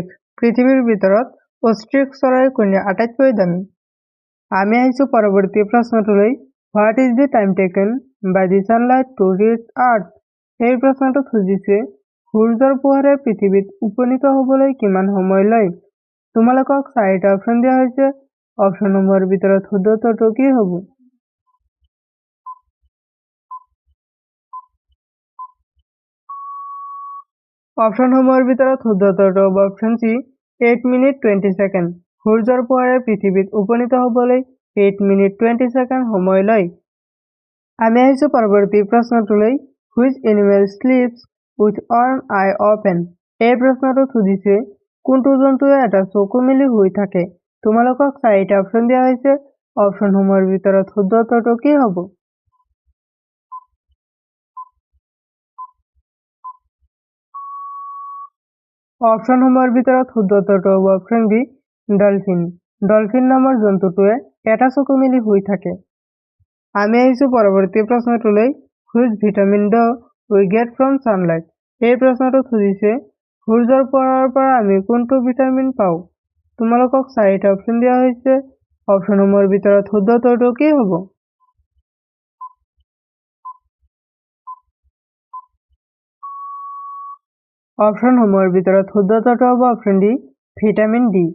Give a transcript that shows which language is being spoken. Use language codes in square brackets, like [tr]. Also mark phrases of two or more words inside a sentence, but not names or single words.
[as] পৃথিৱীৰ ভিতৰত অষ্ট্ৰিক চৰাইৰ কণী আটাইতকৈ দামী। আমি আহিছো পৰৱৰ্তী প্ৰশ্নটোলৈ। [en] What is the time taken by the sunlight to reach earth? [as] এই প্ৰশ্নটো সুধিছে সূৰ্যৰ পোহৰে পৃথিৱীত উপনীত হ'বলৈ কিমান সময় লয়। তোমালোকক চাৰিটা অপশ্যন দিয়া হৈছে। অপশ্যনসমূহৰ ভিতৰত শুদ্ধ উত্তৰটো কি হ'ব? অপশ্যনসমূহৰ ভিতৰত শুদ্ধ উত্তৰটো হ'ব [en] option C [as] 8 মিনিট 20 ছেকেণ্ড। সূৰ্যৰ পোহৰে পৃথিৱীত উপনীত হ'বলৈ 8 মিনিট 20 ছেকেণ্ড সময় লয়। আমি আহিছো পৰৱৰ্তী প্ৰশ্নটোলৈ। [en] Which animal sleeps with one eye open? [as] এই প্ৰশ্নটো সুধিছে কোনটো জন্তুৱে এটা চকু মেলি শুই থাকে। তোমালোকক চাৰিটা অপশ্যন দিয়া হৈছে। অপশ্যনসমূহৰ ভিতৰত শুদ্ধ উত্তৰটো কি হ'ব? অপশ্যনসমূহৰ ভিতৰত শুদ্ধ উত্তৰটো হ'ব [en] option B dolphin. [as] ডলফিন নামৰ জন্তুটোৱে এটা চকু মেলি শুই থাকে। আমি আহিছো পৰৱৰ্তী প্ৰশ্নটোলৈ। [en] Which vitamin do we get from sunlight? [as] এই প্ৰশ্নটো সুধিছে সূৰ্যৰ পোহৰৰ পৰা আমি কোনটো ভিটামিন পাওঁ। তোমালোকক চাৰিটা অপশ্যন দিয়া হৈছে। অপশ্যনসমূহৰ ভিতৰত শুদ্ধ উত্তৰটো কি হ'ব? অপশ্যনসমূহৰ ভিতৰত শুদ্ধ উত্তৰটো হ'ব [en] option D vitamin D.